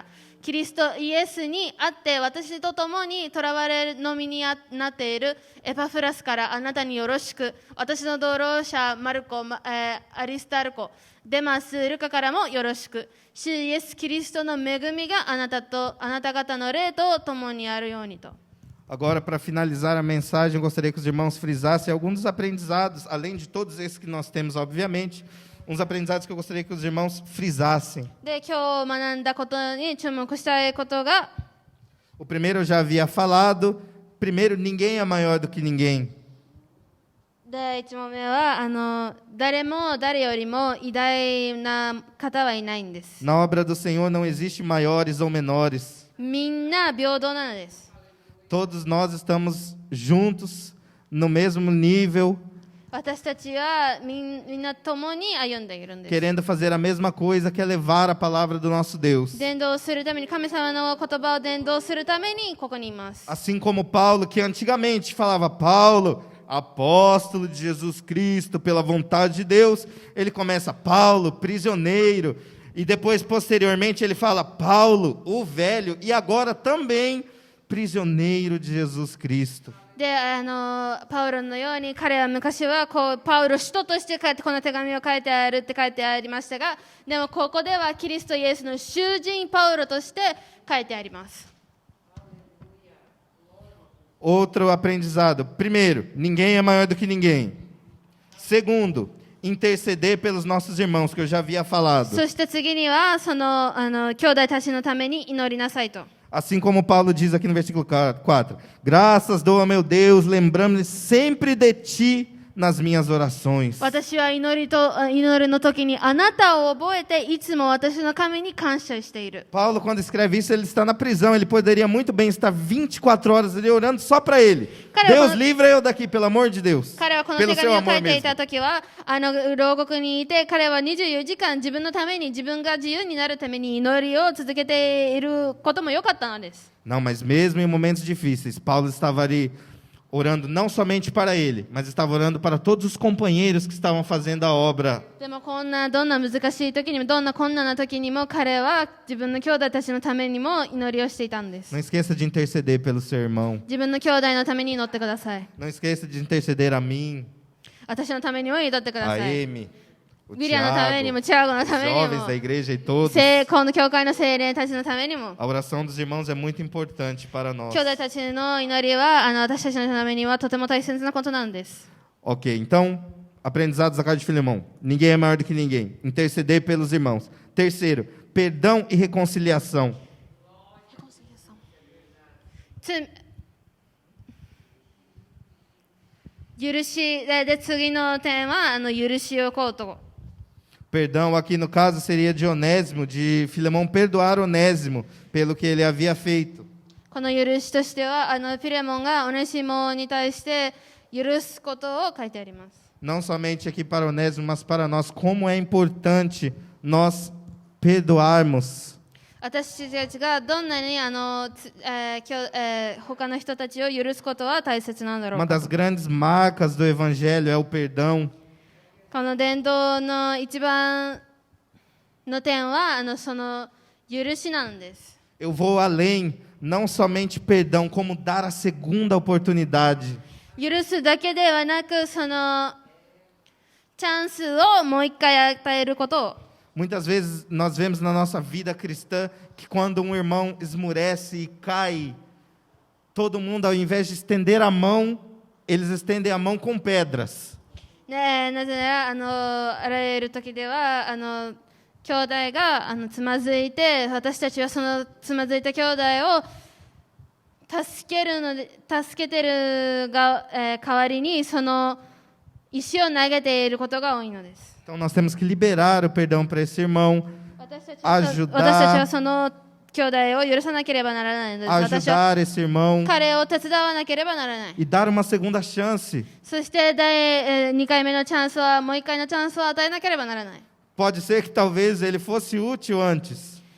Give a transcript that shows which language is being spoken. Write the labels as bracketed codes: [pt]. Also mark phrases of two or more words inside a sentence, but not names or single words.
[ja] キリストイエスにあって私と共にとらわれの身になっているエパフラスからあなたによろしく。私の同労者マルコ、アリスタルコ、デマス、ルカからもよろしく。主イエスキリストの恵みがあなた方の霊と共にあるようにと。 [pt] Agora, para finalizar a mensagem, eu gostaria que os irmãos frisassem alguns dos aprendizados, além de todos esses que nós temos, obviamente, uns aprendizados que eu gostaria que os irmãos frisassem. [ja] で、今日学んだことに注目したいことが、 [pt] O primeiro eu já havia falado. Primeiro, ninguém é maior do que ninguém. [ja] 第一問目は誰も誰よりも偉大な方はいないんです。 [pt] Na obra do Senhor não existe maiores ou menores. [ja] みんな平等なのです。 [pt] Todos nós estamos juntos, no mesmo nível, [ja] 私たちはみんな共に歩んでいるんです。 [pt] querendo fazer a mesma coisa, que é levar a palavra do nosso Deus. [ja] 伝道するために、神様の言葉を伝道するためにここにいます。 [pt] Assim como Paulo, que antigamente falava Paulo, apóstolo de Jesus Cristo, pela vontade de Deus, ele começa Paulo, prisioneiro, e depois, posteriormente, ele fala Paulo, o velho, e agora também prisioneiro de Jesus Cristo. [ja] で、パウロのように彼は昔はパウロ使徒として書いてこの手紙を書いてあるって書いてありましたが、でもここではキリストイエスの囚人パウロとして書いてあります。 [pt] Outro aprendizado. Primeiro, ninguém é maior do que ninguém. Segundo, interceder pelos nossos irmãos, que eu já havia falado. [ja] そして次にはその兄弟たちのために祈りなさいと。 [pt] Assim como Paulo diz aqui no versículo 4. Graças dou a meu Deus, lembrando-me sempre de ti nas minhas orações. [ja] 私は祈るの時にあなたを覚えていつも私の神に感謝している。 [pt] Paulo, quando escreve isso, ele está na prisão. Ele poderia muito bem estar 24 horas ali orando só para ele. Deus, livra eu daqui, pelo amor de Deus. [ja] 彼はこの手 [pt] Pelo [ja] 紙 [pt] seu [ja] を書 [pt] amor [ja] いてい [pt] mesmo. [ja] た時は牢獄にいて、彼は24時間自分のために自分が自由になるために祈りを続けていることも良かったのです。 [pt] Não, mas mesmo em momentos difíceis, Paulo estava ali orando não somente para ele, mas estava orando para todos os companheiros que estavam fazendo a obra. [ja] でもどんな難しい時にもどんな困難な時にも彼は自分の兄弟たちのためにも祈りをしていたんです。 [pt] Não esqueça de interceder pelo seu irmão. [ja] 自分の兄弟のために祈ってください。 [pt] Não esqueça de interceder a mim, [ja] 私のためにも祈ってくだ [pt] a [ja] さい。 [pt] Amy, o [ja] ウィリアのためにも、 Tiago, チアゴのために [pt] jovens [ja] も [pt] da、igreja e todos. [ja] この教会の精霊たちのためにも。 [pt] A oração dos irmãos é muito importante para nós. [ja] 兄弟たちの祈りは私たちのためにはとても大切なことなんです。 [pt] Ok, então, aprendizados da casa de Filemão. Ninguém é maior do que ninguém. Interceder pelos irmãos. Terceiro, perdão e reconciliação. [ja] 許しで、次の点は許しをこうと。 [pt] Perdão aqui no caso seria de Onésimo, de Filemão perdoar Onésimo pelo que ele havia feito. [ja] この許しとしてはピレモンがオネシモに対して許すことを書いてあります。 [pt] Não somente aqui para Onésimo, mas para nós, como é importante nós perdoarmos. [ja] 私たちがどんなに他の人たちを許すことは大切なんだろう [pt] Uma [ja] か。 [pt] das grandes marcas do Evangelho é o perdão. [ja] この伝道の一番の点はその許しなんです。 [pt] Eu vou além, não somente perdão, como dar a segunda oportunidade. [ja] 許すだけではなくそのチャンスをもう一回与えることを。 [pt] Muitas vezes nós vemos na nossa vida cristã que quando um irmão esmurece e cai, todo mundo, ao invés de estender a mão, eles estendem a mão com pedras. [ja] なぜならあらゆる時では兄弟がつまずいて、私たちはそのつまずいた兄弟を助けてる代わりにその石を投げていることが多いのです。 [pt] Então nós temos que liberar o perdão para esse irmão, [ja] 私たち [pt] ajudar [ja] はその兄弟を許さなければならないのです。私 [pt] ajudar [ja] は [pt] esse irmão [ja] 彼を手伝わなければならない。 [pt] e dar uma segunda chance. [ja] そして2回目のチャンスはもう1回のチャンスを与えなければならない。 [pt] Pode ser que talvez ele fosse útil antes,